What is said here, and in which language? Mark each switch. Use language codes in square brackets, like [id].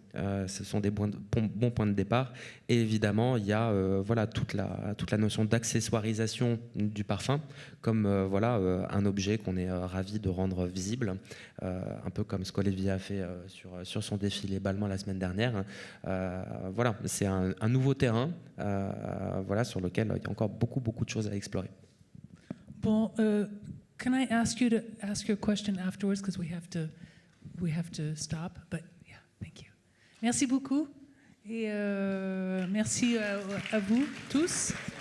[fr] Ce sont des bons points de départ. Et évidemment, il y a voilà, toute la notion d'accessoirisation du parfum, comme voilà, un objet qu'on est ravi de rendre visible, un peu comme ce qu'Olivia a fait sur son défilé Balmain la semaine dernière. Voilà, c'est un nouveau terrain voilà, sur lequel il y a encore beaucoup de choses à explorer. [en] Bon, can I ask you to ask your question afterwards, because we have to stop. But yeah, thank you. [fr] Merci beaucoup et merci à vous tous.